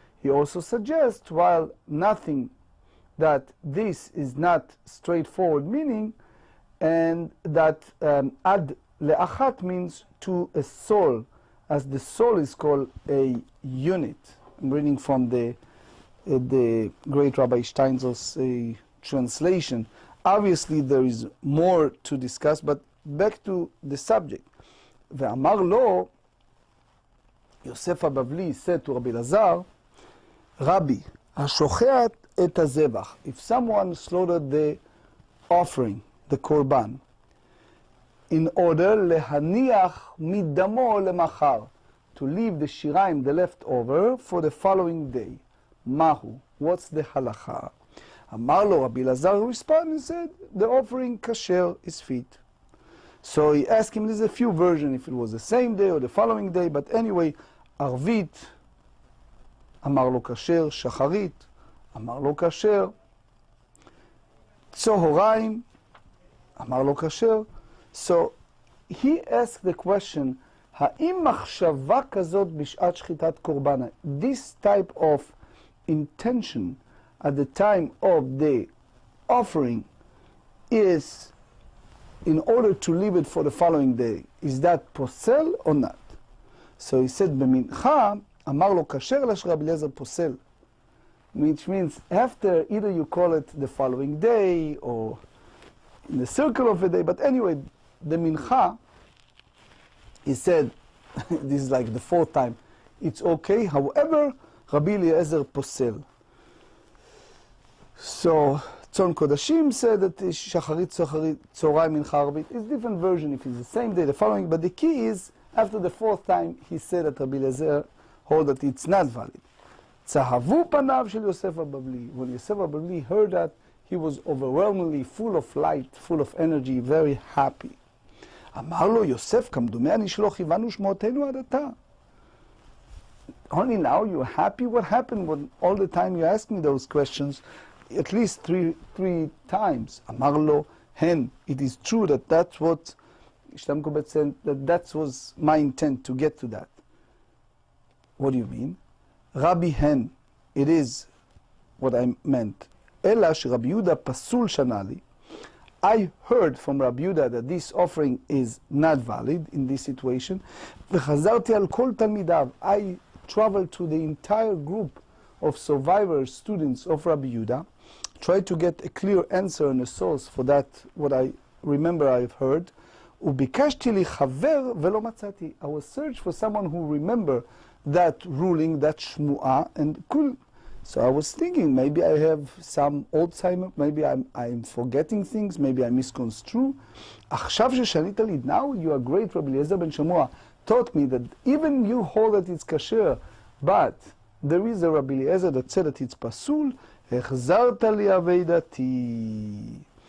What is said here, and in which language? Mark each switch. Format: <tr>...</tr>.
<en>He also suggests, while nothing, that this is not straightforward meaning, and that ad le'achat means to a soul, as the soul is called a unit. I'm reading from the great Rabbi Steinsal's translation. Obviously there is more to discuss, but back to the subject.</en> <he>ואמר לו, יוסף הבבלי</he> <en>said to Rabbi Lazar, Rabbi,</en> <he>השוחט את הזבח.</he> <en>If someone slaughtered the offering, the korban, in order</en> <he>להניח מדמו למחר,</he> <en>to leave the shiraim, the leftover, for the following day. Mahu, what's the halacha?</en> <he>אמר לו,</he> <en>Rabbi Lazar responded and said, the offering kasher is fit. So he asked him, there's a few versions, if it was the same day or the following day, but anyway,</en> <he>ערבית, אמר לו kasher,</he> <en>שחרית, אמר לו kasher, צהריים, אמר לו kasher. So he asked the question,</en> <he>האם מחשבה כזאת בשעת שחיטת קורבן,</he> <en>this type of intention at the time of the offering is in order to leave it for the following day, is that posel or not?</en> <he>So he said, במנחה, אמר לו כשר אלא שרבי אליעזר פוסל.</he> <en>Which means after, either you call it the following day or in the circle of a day, but anyway, the mincha, he said, this is like the fourth time, it's okay. However, Rabbi Eliezer posel. So, Tzon Kodashim said that shacharit, tzorai, mincha, arbit. It's different version if it's the same day, the following, but the key is, after the fourth time, he said that Rabbi Eliezer hold that it's not valid.</en> <he>Tzahavu panav shel Yosef HaBabli.</he> <en>When Yosef HaBabli heard that, he was overwhelmingly full of light, full of energy, very happy.</en> <he>אמר לו יוסף, כמדומני שלא כיוונו שמותינו עד עתה.</he> <en>Only now you're happy? What happened when all the time you asked me those questions? At least three times.</en> <he>אמר לו,</he> <en>hen, it is true that that's what Shtamkobet said, that was my intent to get to that. What do you mean? Rabbi hen, it is what I meant.</en> <he>אלא שרבי יהודה פסול שנה לי.</he> <en>I heard from Rabbi Yehuda that this offering is not valid in this situation.</en> <he>וחזרתי על כל תלמידיו.</he> <en>I traveled to the entire group of survivor students of Rabbi Yehuda, tried to get a clear answer and a source for that, what I remember I've heard.</en> <he>וביקשתי לי חבר ולא מצאתי.</he> <en>I was searching for someone who remember that ruling, that shmu'ah, and could. So I was thinking, maybe I have some Alzheimer, maybe I'm forgetting things, maybe I misconstrue.</en> <he>עכשיו ששנית לי,</he> <en>now you are great, Rabbi Eliezer ben Shammua, taught me that even you hold that it's kasher, but there is a Rabbi Eliezer that said that it's pasul,</en> <he>החזרת לי אבידתי.</he>